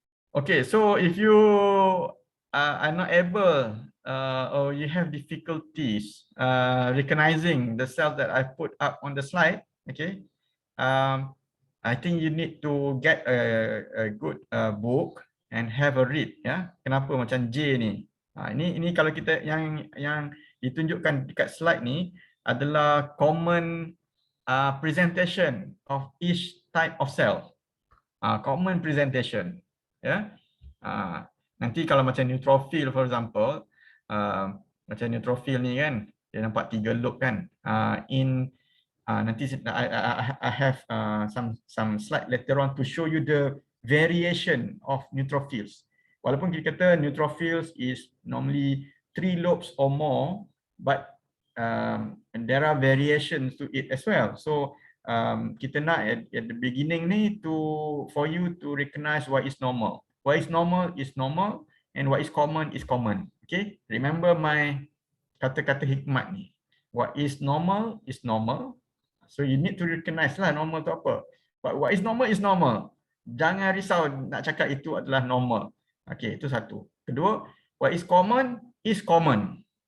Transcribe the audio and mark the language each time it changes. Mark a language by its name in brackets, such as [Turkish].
[English] Okay, so if you are not able or you have difficulties recognizing the cells that I put up on the slide, okay, I think you need to get a good book and have a read, [Malay] Kenapa macam J ni? Ini kalau kita yang ditunjukkan dekat slide ni adalah [English] common presentation of each type of cell. [Malay] Common presentation, nanti kalau macam neutrophil [English] for example, [Malay] macam neutrophil ni kan dia nampak 3 lobe kan. [English] Nanti I have some slide later on to show you the variation of neutrophils. [Malay] Walaupun kita kata [English] neutrophils is normally 3 lobes or more, but there are variations to it as well. So [Malay] kita nak [English] at the beginning ni for you to recognize what is normal. What is normal and what is common is common. Okay, remember my [Malay] kata-kata hikmat ni. [English] What is normal is normal. So you need to recognize lah normal [Malay] tu apa. [English] But what is normal. [Malay] Jangan risau nak cakap itu adalah normal. Okay, itu satu. [English] Kedua, what is common is common.